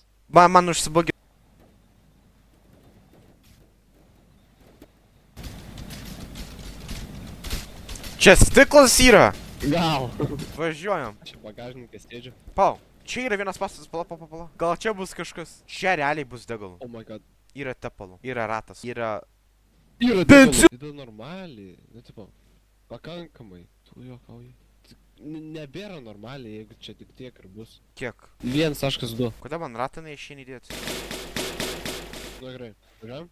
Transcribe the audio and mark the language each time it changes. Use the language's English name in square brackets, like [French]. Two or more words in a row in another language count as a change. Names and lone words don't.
[Lithuanian] Man užsibogė. Čia stiklas yra. Gal. Važiuojam. Čia bagažninkas sėdžiu. Pau, čia yra vienas pastatas, pala. Gal čia bus kažkas? Čia realiai bus degalų. [English] Oh my god. [Lithuanian] Yra tepalų, yra ratas, yra... Yra Benzi- degalų. Tai normaliai. Nu, tipo, pakankamai. Tu juokauji. Nebėra normaliai, jeigu čia tik tiek ir bus. Kiek? 1,2. Kodėl man ratą neišeina įdėti? Nu gerai. Važiuojam?